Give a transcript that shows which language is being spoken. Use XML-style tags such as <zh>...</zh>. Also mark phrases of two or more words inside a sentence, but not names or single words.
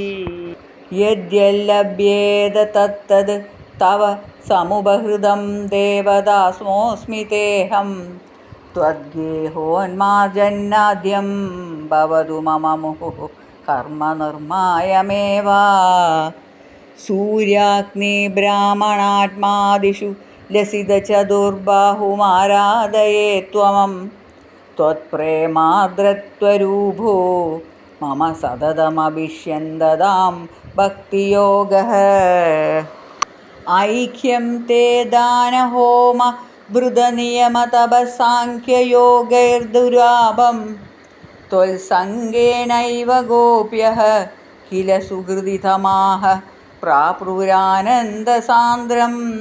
<sa>യദ്യല്ലഭ്യേത തത്തത് തവ സമുപഹൃതം ദേവദാസ്മോസ്മി തേഹം ത്വദ്ഗേഹോന്മാർജന്നാദ്യം ഭവതു മമ മുഹുഃ കർമ്മനിർമായമേവ. സൂര്യാഗ്നിബ്രാഹ്മണാത്മാദിഷു ലസിത ചതുർബാഹുമാരാധയേ ത്വമം त्वत्प्रेमार्द्रत्वरूपो मम सततमभिष्यन्दतां भक्तियोगः ऐक्यं ते दानहोम भृतनियमतपसाङ्ख्ययोगैर्दुरापं त्वत्सङ्गेनैव गोप्यः किल सुहृदितमाः प्राप्नुरानन्दसान्द्रं</sa>